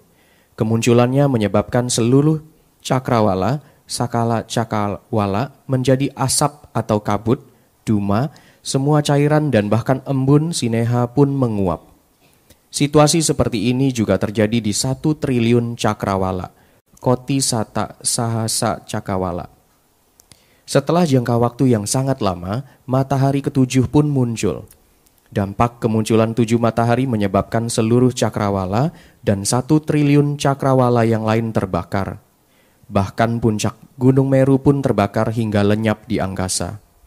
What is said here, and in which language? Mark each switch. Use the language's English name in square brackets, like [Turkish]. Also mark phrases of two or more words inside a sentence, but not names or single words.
[Indonesian] Kemunculannya menyebabkan seluruh cakrawala, [Pali] sakala cakrawala [Indonesian] menjadi asap atau kabut, duma, semua cairan dan bahkan embun sineha pun menguap. Situasi seperti ini juga terjadi di 1 triliun cakrawala, [Pali] koti sata sahasa cakrawala. [Indonesian] Setelah jangka waktu yang sangat lama, matahari ke-7 pun muncul. Dampak kemunculan 7 matahari menyebabkan seluruh cakrawala dan 1 triliun cakrawala yang lain terbakar. Bahkan puncak Gunung Meru pun terbakar hingga lenyap di angkasa.